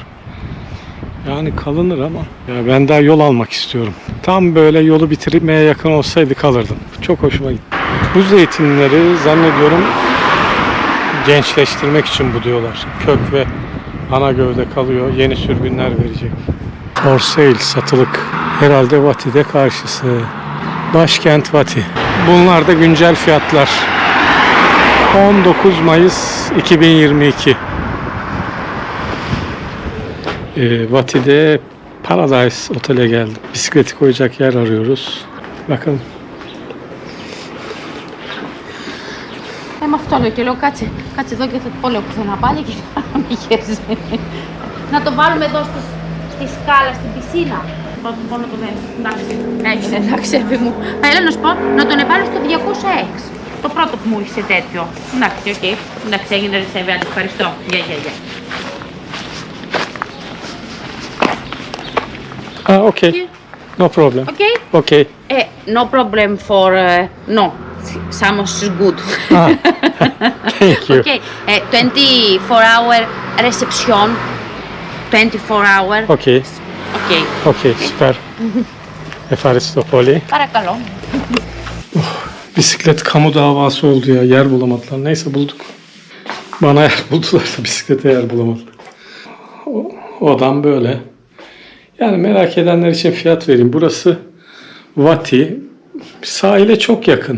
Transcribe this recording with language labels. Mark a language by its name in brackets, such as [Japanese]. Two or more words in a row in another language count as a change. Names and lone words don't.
[Turkish] Yani kalınır ama ya ben daha yol almak istiyorum. Tam böyle yolu bitirmeye yakın olsaydı kalırdım. Çok hoşuma gitti. Bu zeytinleri zannediyorum gençleştirmek için buduyorlar. Kök ve ana gövde kalıyor. Yeni sürgünler verecek. [English] For sale, [Turkish] satılık. Herhalde Vati'de karşısı. Başkent Vati. Bunlar da güncel fiyatlar. 19 Mayıs 2022. Vati'de Paradise Otel'e geldim. Bisikleti koyacak yer arıyoruz. Bakalım. [Greek] Με αυτό λέω και λέω κάτσε εδώ και θα το πω λέω πουθενά πάλι και θα με χέσει. Να το βάλουμε εδώ στη σκάλα, στην πισίνα. Μόνο το δεν. Εντάξει, έγινε, εντάξει, έφη μου. Έλα να σου πω, να τον εβάλω στο 206. Το πρώτο που μου είχε τέτοιο. Εντάξει, οκ. Εντάξει, έγινε ρεσέβη, άντε, ευχαριστώ. Γεια. [English] Okay. No problem. Okay? Okay. No problem for... no. Samos is good. Thank you. Okay. 24-hour reception. 24-hour. Okay. Okay. [Turkish] Okay, süper. [Greek] Ευχαριστώ πολύ. Παρακαλώ. [Turkish] Bisiklet kamu davası oldu ya. Yer bulamadılar. Neyse bulduk. Bana yer buldular da bisiklete yer bulamadık. Odam böyle. Yani merak edenler için fiyat vereyim. Burası Vati. Sahile çok yakın.